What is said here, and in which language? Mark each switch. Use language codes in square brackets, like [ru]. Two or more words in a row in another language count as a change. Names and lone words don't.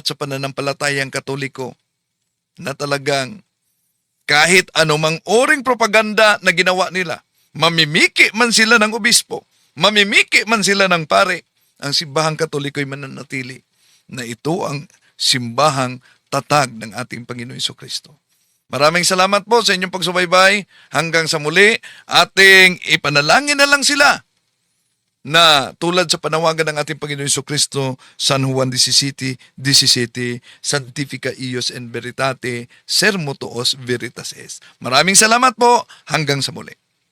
[tl] sa pananampalatayang Katoliko na talagang kahit anumang oring propaganda na ginawa nila, mamimiki man sila ng obispo, mamimiki man sila ng pare, ang simbahang Katoliko ay mananatili na ito ang simbahang tatag ng ating Panginoon Jesucristo. Maraming salamat po sa inyong pagsubaybay. Hanggang sa muli, ating ipanalangin na lang sila na tulad sa panawagan ng ating Panginoon Jesucristo, San Juan 17:17, [la] Sanctifica ius in veritate, sermo tuos veritates. [tl] Maraming salamat po. Hanggang sa muli.